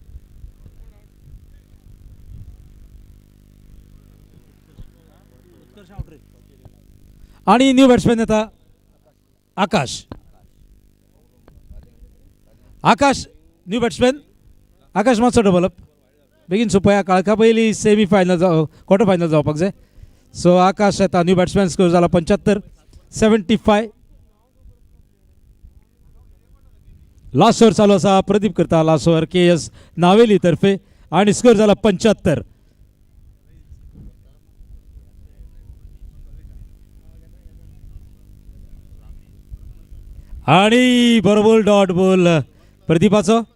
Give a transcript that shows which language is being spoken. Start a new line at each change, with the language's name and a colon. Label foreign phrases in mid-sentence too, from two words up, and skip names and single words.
Konkani: आणि
English: new batsman
Konkani: येता आकाश. आकाश
English: new batsman.
Konkani: आकाश मातसो
English: double up
Konkani: बेगीन सोंपया. काळखा पयलीं
English: semi final quarter final
Konkani: जावपाक जाय. सो आकाश येता
English: new batsman.
Konkani: स्कोर झाला 75. 75.
English: last over
Konkani: चालू आसा. प्रदीप करता
English: last over
Konkani: KS नावेली तर्फे आणि स्कोर झाला 75. आणि बरोबर
English: dot ball
Konkani: प्रदीपाचो.